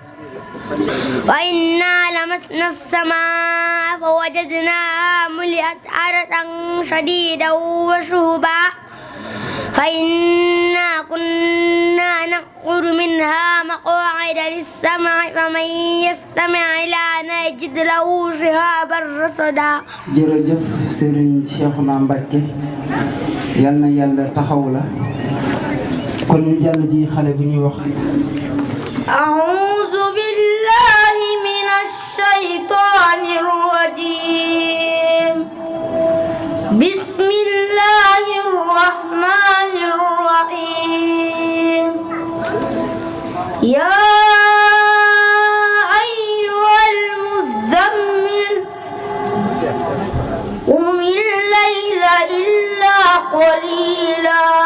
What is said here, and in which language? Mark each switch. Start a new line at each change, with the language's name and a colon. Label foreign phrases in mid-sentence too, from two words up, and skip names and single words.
Arabic: وإنا لمسنا السماء فوجدناها ملئت حرسا شديدا وشهبا فإنا كنا نقعد منها مقاعد للسمع فمن يستمع لنا يجد له شهابا رصدا.
Wolof: jërëjëf Serigne Cheikhouna Mbacké yal na yàlla taxaw la kon ñu jàll ji xale bu ñuy wax.
Arabic: أعوذ بالله من الشيطان الرجيم بسم الله الرحمن الرحيم يا أيها المزمل قم الليل إلا قليلا